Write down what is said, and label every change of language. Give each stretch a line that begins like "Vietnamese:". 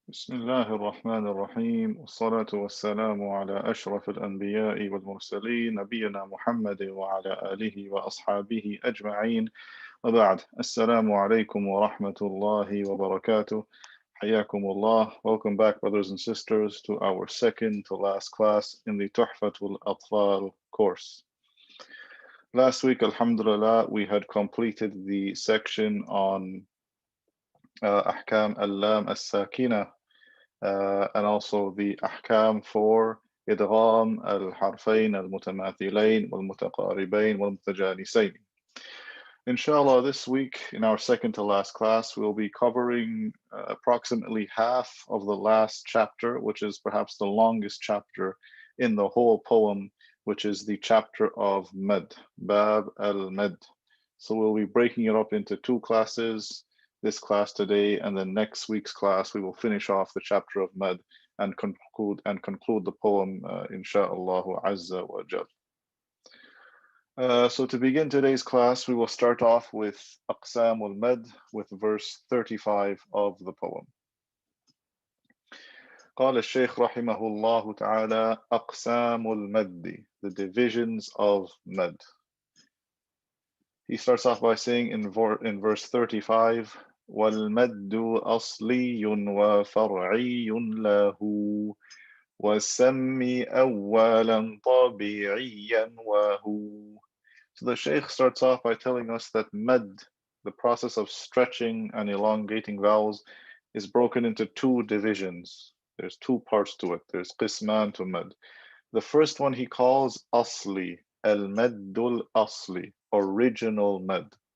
Arabic: بسم الله الرحمن الرحيم والصلاة والسلام على أشرف الأنبياء والمرسلين نبينا محمد وعلى آله وأصحابه أجمعين وبعد السلام عليكم ورحمة الله وبركاته حياكم الله.
English: Welcome back, brothers and sisters, to our second to last class in the Tuhfatul Atfal course. Last week, alhamdulillah, we had completed the section on Ahkam al-Lam as-Sakina, and also the ahkam for idgham al-harfayn al-mutamathilayn wal-mutaqaribayn wal-mutajanisayn. Inshallah, this week in our second to last class, we'll be covering approximately half of the last chapter, which is perhaps the longest chapter in the whole poem, which is the chapter of Mad, Bab al-Mad. So we'll be breaking it up into two classes. This class today, and then next week's class, we will finish off the chapter of Mad and conclude the poem, insha'Allah azza wa jal. So to begin today's class, we will start off with Aqsam al-Mad, with verse 35 of the poem.
Arabic: قال الشيخ رحمه الله تعالى أقسام المد,
English: the divisions of Mad. He starts off by saying in verse 35,
Arabic: وَالْمَدُّ أَصْلِيٌّ وَفَرْعِيٌّ لَهُ وَسَمِّ أَوَّلًا طَبِيعِيًّا وَهُ.
English: So the Shaykh starts off by telling us that Mad, the process of stretching and elongating vowels, is broken into two divisions. There's two parts to it. There's qisman to Mad. The first one he calls Asli, al-Maddul Asli, original Mad.